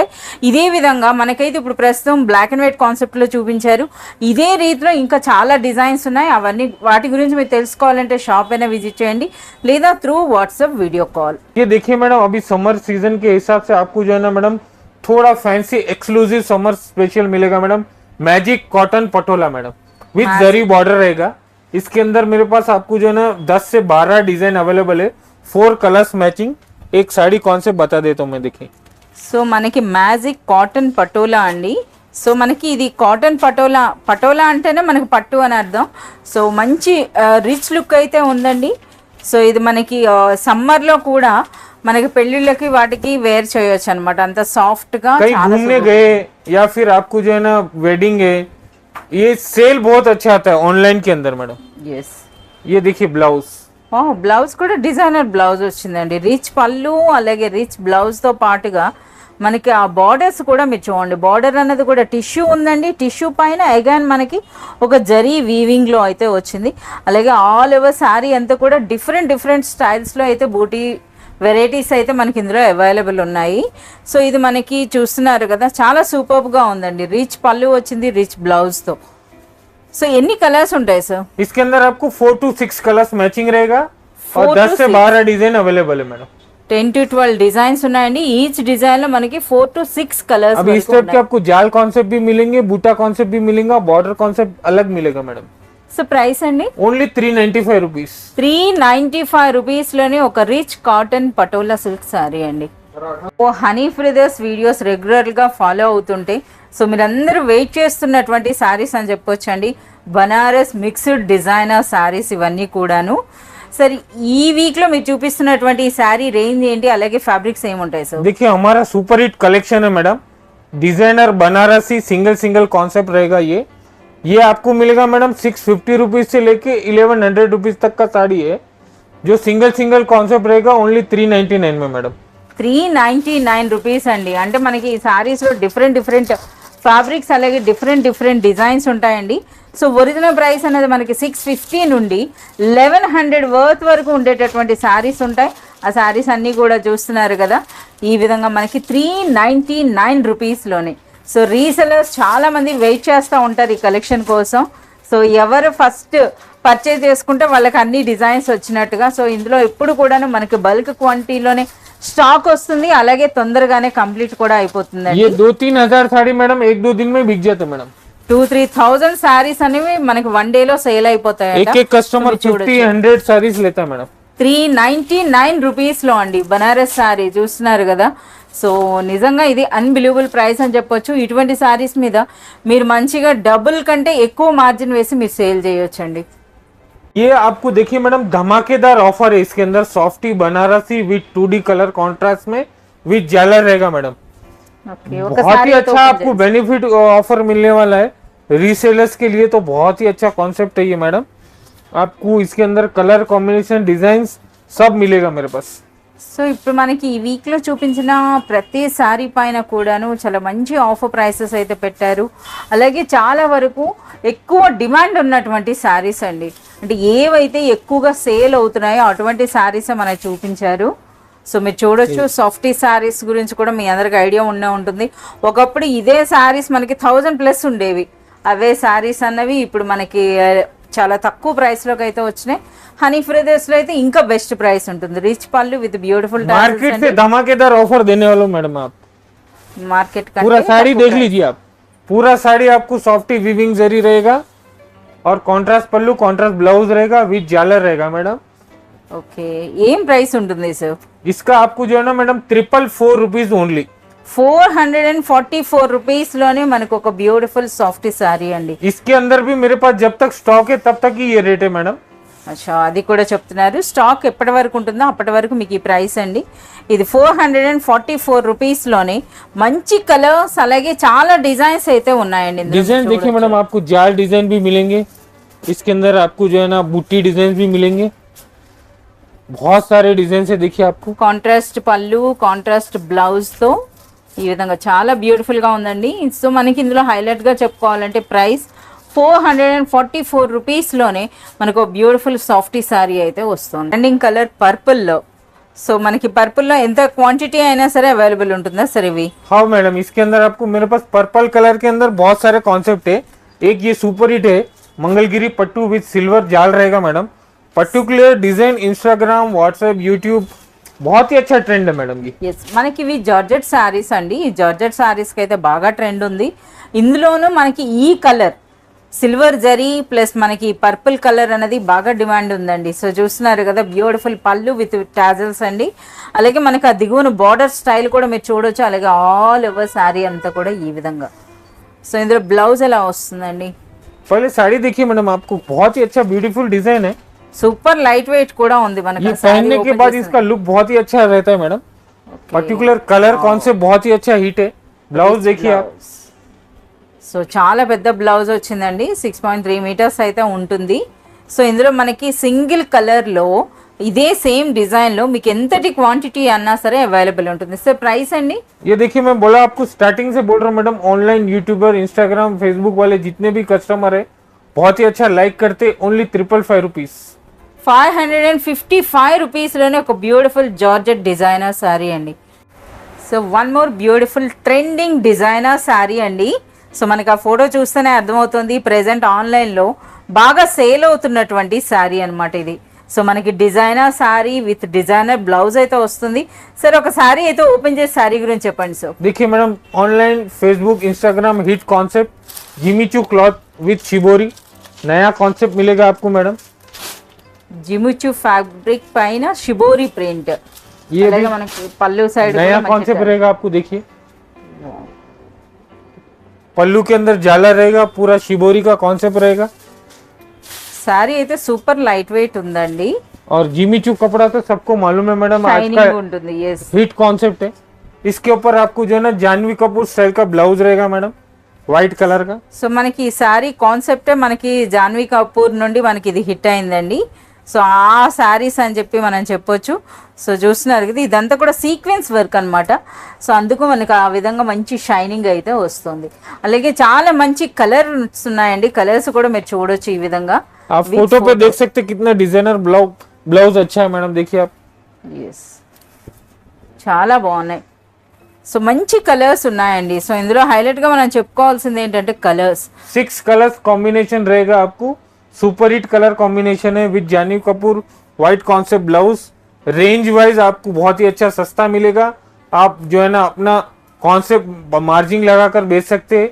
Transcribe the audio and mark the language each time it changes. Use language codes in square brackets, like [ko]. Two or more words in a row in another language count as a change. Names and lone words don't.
[te] ఇదే విధంగా మనకైతే ఇప్పుడు ప్రస్తుతం [en] black and white concept [te] లో చూపించారు. ఇదే రీతిలో ఇంకా చాలా డిజైన్స్ ఉన్నాయి. అవన్నీ వాటి గురించి మీరు తెలుసుకోవాలంటే షాప్ అయినా విజిట్ చేయండి, లేదా [en] through WhatsApp video call. [hi] ये देखिए मैडम, अभी [en] summer season [hi] के हिसाब से आपको जो है ना मैडम थोड़ा [en] fancy exclusive summer special [hi] मिलेगा मैडम. [en] magic cotton [hi] पटोला मैडम विद जरी बॉर्डर रहेगा. इसके अंदर मेरे पास आपको जो है ना 10 से 12 [en] design available [hi] है. [en] 4 colours matching. [hi] एक साड़ी कॉन्सेप्ट बता देता हूँ मैं. देखिए, [te] సో మనకి [en] magic cotton [te] పటోలా అండి. సో మనకి ఇది కాటన్ పటోలా, పటోలా అంటేనే మనకి పట్టు అని అర్థం. సో మంచి రిచ్ లుక్ అయితే ఉందండి. సో ఇది మనకి సమ్మర్లో కూడా మనకి పెళ్ళిళ్ళకి వాటికి వేర్ చేయొచ్చు అనమాట. అంత సాఫ్ట్ గా. [hi] कहीं घूमने गए या फिर आपको जो है ना वेडिंग है, ये सेल बहुत अच्छा आता है ऑनलाइन के अंदर मैडम. [te] ఎస్. [hi] ये देखिए ब्लाउज. [te] బ్లౌజ్ కూడా [en] designer blouse [te] వచ్చిందండి. రిచ్ పళ్ళు అలాగే రిచ్ బ్లౌజ్తో పాటుగా మనకి ఆ బార్డర్స్ కూడా మీరు చూడండి. బార్డర్ అనేది కూడా టిష్యూ ఉందండి. టిష్యూ పైన అగైన్ మనకి ఒక జరీ వీవింగ్లో అయితే వచ్చింది. అలాగే [en] all over saree [te] అంతా కూడా డిఫరెంట్ డిఫరెంట్ స్టైల్స్లో అయితే బూటీ వెరైటీస్ అయితే మనకి ఇందులో అవైలబుల్ ఉన్నాయి. సో ఇది మనకి చూస్తున్నారు కదా, చాలా సూపర్గా ఉందండి. రిచ్ పళ్ళు వచ్చింది రిచ్ బ్లౌజ్తో. సో ఎన్ని కలర్స్ ఉంటాయి సార్? [hi] इसके अंदर आपको [en] 4 to 6 colours matching [hi] रहेगा और 10 से 12 [en] design available [hi] है मैडम. [en] 10 to 12 designs [te] ఉన్నాయండి. [en] each design [te] లో మనకి [en] 4 to 6 colours [hi] अभी इस टाइप के आपको जाल कॉन्सेप्ट भी मिलेंगे, बूटा कॉन्सेप्ट भी मिलेगा, [en] border concept [hi] अलग मिलेगा मैडम. [en] so price [te] అండి [en] only 395 rupees. [te] 395 రూపీస్ లోనే ఒక [en] rich cotton [te] పటోలా [en] silk saree [te] అండి. ఓ హనీ బ్రదర్స్ [en] videos regular [te] గా ఫాలో అవుతుంటే సో మీరందరూ వెయిట్ చేస్తున్నటువంటి సారీస్ అని చెప్పొచ్చండి. బనారస్ [en] mixed designer sarees [te] ఇవన్నీ కూడాను. సరే, ఈ వీక్ లో మీరు చూపిస్తున్నటువంటి ఈ [en] saree range [te] ఏంటి, అలాగే ఫ్యాబ్రిక్స్ ఏముంటాయి సార్? [hi] देखिए, हमारा [en] super hit collection [hi] है मैडम. डिजाइनर बनारसी [en] single single concept [hi] रहेगा. ये आपको मिलेगा मैडम 650 रुपीज से लेके 1100 रुपीज तक का साड़ी है. जो [en] single single concept [hi] रहेगा ओनली 399 में मैडम. [te] 399 రూపీస్ అండి. అంటే మనకి ఈ సారీస్ లో [en] different different fabrics [te] అలాగే [en] different different designs [te] ఉంటాయండి. [en] so original price [te] అనేది మనకి 650 నుండి 1100 వర్త్ వరకు ఉండేటటువంటి శారీస్ ఉంటాయి. ఆ శారీస్ అన్నీ కూడా చూస్తున్నారు కదా, ఈ విధంగా మనకి 399 రూపీస్లోనే. [en] so resellers [te] చాలా మంది వెయిట్ చేస్తూ ఉంటారు ఈ కలెక్షన్ కోసం. సో ఎవరు [en] first purchase [te] చేసుకుంటే వాళ్ళకి అన్ని డిజైన్స్ వచ్చినట్టుగా. సో ఇందులో ఎప్పుడు కూడాను మనకి బల్క్ క్వాంటిటీలోనే స్టాక్ వస్తుంది, అలాగే తొందరగానే కంప్లీట్ కూడా అయిపోతుందండి. [hi] ये 2-3 हजार साड़ी मैडम 1-2 दिन में बिक जाते मैडम. [te] 2-3,000 శారీస్ అనేవి మనకి [en] one day [te] లో సేల్ అయిపోతాయి. [hi] एक कस्टमर 50-100 साड़ीज लेता है मैडम. [te] 399 రూపీస్ లో అండి బనారస్ సారీ చూస్తున్నారు కదా. సో నిజంగా ఇది [en] unbelievable price [te] అని చెప్పొచ్చు. ఇటువంటి సారీస్ మీద మీరు మంచిగా డబుల్ కంటే ఎక్కువ మార్జిన్ వేసి మీరు సేల్ చేయొచ్చండి. [hi] ये आपको देखिए मैडम धमाकेदार ऑफर है. इसके अंदर सॉफ्टी बनारसी विद [en] 2D colour contrast [hi] में विद झालर रहेगा मैडम. बहुत ही अच्छा आपको [en] benefit offer [hi] मिलने वाला है. रीसेलर्स के लिए तो बहुत ही अच्छा कॉन्सेप्ट है ये मैडम. आपको इसके अंदर [en] colour combination designs [hi] सब मिलेगा मेरे पास. [te] సో ఇప్పుడు మనకి ఈ వీక్లో చూపించిన ప్రతి సారీ పైన కూడాను చాలా మంచి [en] offer prices [te] అయితే పెట్టారు. అలాగే చాలా వరకు ఎక్కువ డిమాండ్ ఉన్నటువంటి సారీస్ అండి. అంటే ఏవైతే ఎక్కువగా సేల్ అవుతున్నాయో అటువంటి శారీస్ మనకి చూపించారు. సో మీరు చూడొచ్చు సాఫ్టీ శారీస్ గురించి కూడా మీ అందరికి ఐడియా ఉంటుంది. ఒకప్పుడు ఇదే శారీస్ మనకి 1000+ ఉండేవి. అవే శారీస్ అన్నవి ఇప్పుడు మనకి చాలా తక్కువ ప్రైస్లోకి అయితే వచ్చినాయి. హనీ బ్రదర్స్లో అయితే ఇంకా [en] best price [te] ఉంటుంది. [en] rich pallu with beautiful [hi] मार्केट से धमाकेदार ऑफर देने वाला हूं मैडम आप। [te] మార్కెట్ [hi] पूरा साड़ी देख लीजिए आप, पूरा साड़ी आपको [en] softy weaving [hi] जरी रहेगा और [en] contrast pallu contrast blouse [hi] रहेगा विद झालर रहेगा मैडम। [te] ఓకే, ఏం ప్రైస్ ఉంటుంది సార్? [hi] इसका आपको जो है ना मैडम [en] 444 rupees only. [te] 444 రూపీస్లోనే మనకు ఒక [en] beautiful softy saree [te] అండి. [hi] इसके अंदर भी मेरे पास जब तक स्टॉक है तब तक ही ये रेट है मैडम। [te] అచ్చా, అది కూడా చెప్తున్నారు. స్టాక్ ఎప్పటి వరకు ఉంటుందో అప్పటి వరకు మీకు ఈ ప్రైస్ అండి. ఇది 444 రూపీస్లోనే మంచి కలర్స్ అలాగే చాలా డిజైన్స్ అయితే ఉన్నాయండి. [hi] डिजाइन देखिए मैडम, आपको जाल डिजाइन भी मिलेंगे, इसके अंदर आपको जो है ना बूटी डिजाइन भी मिलेंगे, बहुत सारे डिजाइन है देखिए आपको। [te] కాంట్రాస్ట్ పళ్ళు కాంట్రాస్ట్ బ్లౌజ్తో ఈ విధంగా చాలా బ్యూటిఫుల్గా ఉందండి. సో మనకి ఇందులో హైలైట్గా చెప్పుకోవాలంటే ప్రైస్ 444 రూపీస్లోనే మనకు [en] beautiful softy saree [te] అయితే వస్తుంది. ట్రెండింగ్ కలర్ పర్పుల్లో. సో మనకి పర్పుల్లో ఎంత క్వాంటిటీ అయినా సరే అవైలబుల్ ఉంటుందా సార్ ఇవి? [hi] हाँ मैडम, इसके अंदर आपको मेरे पास [en] purple colour [hi] के अंदर बहुत सारे कॉन्सेप्ट है। एक ये [en] super hit [hi] है मंगलगिरी पट्टू विद सिल्वर जाल रहेगा मैडम। [en] particular design [hi] इंस्टाग्राम व्हाट्सएप यूट्यूब बहुत ही अच्छा ट्रेंड है मैडम जी। [te] ఎస్, మనకి ఇవి [en] georgette sarees [te] అండి. ఈ జార్జెట్ శారీస్కి అయితే బాగా ట్రెండ్ ఉంది. ఇందులోనూ మనకి ఈ కలర్ సిల్వర్ జరీ ప్లస్ మనకి [en] purple colour [te] అనేది బాగా డిమాండ్ ఉందండి. సో చూస్తున్నారు కదా, బ్యూటిఫుల్ పళ్ళు [en] with tassels [te] అండి. అలాగే మనకి ఆ దిగువన [en] border style [te] కూడా మీరు చూడొచ్చు. అలాగే [en] all over saree [te] అంతా కూడా ఈ విధంగా. సో ఇందులో బ్లౌజ్ ఎలా వస్తుందండి? [hi] पहले साड़ी देखिए मैडम, आपको बहुत ही अच्छा [en] beautiful design [hi] है। [en] super light weight [te] కూడా ఉంది మనకి. [hi] ये पहनने के बाद इसका लुक बहुत ही अच्छा रहता है मैडम। [en] particular colour concept [hi] बहुत ही अच्छा हिट है। ब्लाउज देखिए आप, [te] సో చాలా పెద్ద బ్లౌజ్ వచ్చిందండి. 6.3 మీటర్స్ అయితే ఉంటుంది. సో ఇందులో మనకి సింగిల్ కలర్లో ఇదే సేమ్ డిజైన్లో మీకు ఎంతటి క్వాంటిటీ అన్నా సరే అవైలబుల్ ఉంటుంది. [en] so price [te] అండి? [hi] ये देखिए मैं बोला आपको स्टार्टिंग से बोल रहा हूँ मैडम, [en] online YouTuber [hi] इंस्टाग्राम फेसबुक वाले जितने भी कस्टमर है बहुत ही अच्छा लाइक करते, [en] only 555 rupees. [te] 555 రూపీస్లోనే ఒక [en] beautiful georgette designer saree [te] అండి. [en] so one more beautiful trending designer saree [te] అండి. సో మనకి ఆ ఫోటో చూస్తేనే అర్థమవుతుంది ప్రెజెంట్ ఆన్లైన్లో బాగా సేల్ అవుతున్నటువంటి శారీ అనమాట ఇది. సో మనకి [en] designer saree with designer blouse [te] అయితే వస్తుంది. సరే ఒక శారీ అయితే ఓపెన్ చేసి శారీ గురించి చెప్పండి సార్. [hi] देखिए मैडम, ऑनलाइन फेसबुक इंस्टाग्राम [en] hit concept [hi] जिमीचू [en] cloth with [hi] शिबोरी, नया कॉन्सेप्ट मिलेगा आपको मैडम। [te] జిముచు ఫ్యాబ్రిక్ పైన షిబోరి ప్రింట్. [hi] ये भी [te] అలాగే మనకి పళ్ళు సైడ్ [hi] नया कॉन्सेप्ट रहेगा आपको। देखिए पल्लू के अंदर जाला रहेगा, पूरा शिबोरी का कॉन्सेप्ट रहेगा [te] శారీ అయితే [en] super light weight [te] ఉందండి. [hi] और जिमीचू कपड़ा तो सबको मालूम है मैडम, आज [te] షైనింగ్ [hi] का [te] ఉంటుంది. ఎస్, [en] hit concept [hi] है। इसके ऊपर आपको जो है ना जानवी कपूर स्टाइल का ब्लाउज रहेगा मैडम, [en] white colour [hi] का। [te] సో మనకి ఈ శారీ కాన్సెప్టే మనకి జాన్వీ కపూర్ నుండి మనకి ఇది హిట్ అయిందండి. సో ఆ శారీస్ అని చెప్పి మనం చెప్పొచ్చు. సో చూస్తున్నారు కదా, ఇదంతా కూడా [en] sequence work [te] అనమాట. సో అందుకు మనకు ఆ విధంగా మంచి షైనింగ్ అయితే వస్తుంది. అలాగే చాలా మంచి కలర్స్ ఉన్నాయండి. కలర్స్ కూడా మీరు చూడొచ్చు ఈ విధంగా. [hi] आप फोटो पे देख सकते कितना डिजाइनर ब्लाउज अच्छा है मैडम। देखिए आप, [te] ఎస్, చాలా బాగున్నాయి. సో మంచి కలర్స్ ఉన్నాయండి. సో ఇందులో హైలైట్గా మనం చెప్పుకోవాల్సింది ఏంటంటే కలర్స్ [en] 6 colours combination [hi] रहेगा आपको। [en] super hit colour combination [hi] है विद जानवी कपूर [en] white concept blouse. range wise [hi] आपको बहुत ही अच्छा सस्ता मिलेगा। आप जो है ना अपना [en] concept margin [hi] लगाकर बेच सकते हैं।